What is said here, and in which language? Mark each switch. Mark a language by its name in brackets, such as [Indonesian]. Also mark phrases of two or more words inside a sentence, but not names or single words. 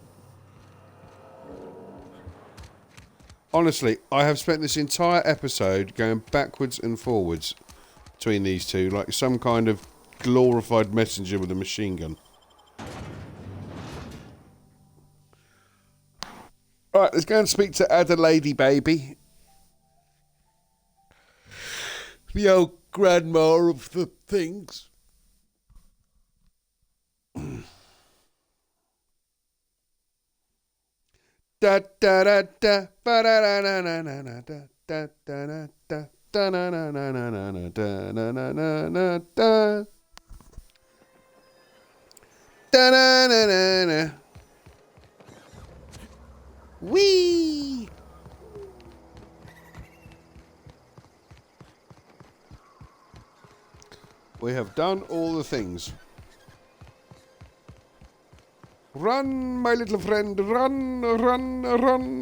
[English] Honestly, I have spent this entire episode going backwards and forwards between these two, like some kind of glorified messenger with a machine gun. Alright, let's go and speak to Adelaide, baby. The old grandma of the things. Da da da da ba da da na na na na da da da da da da na na na na na na da na na na na da da na na na na. Wee. We have done all the things. Run, my little friend, run, run, run.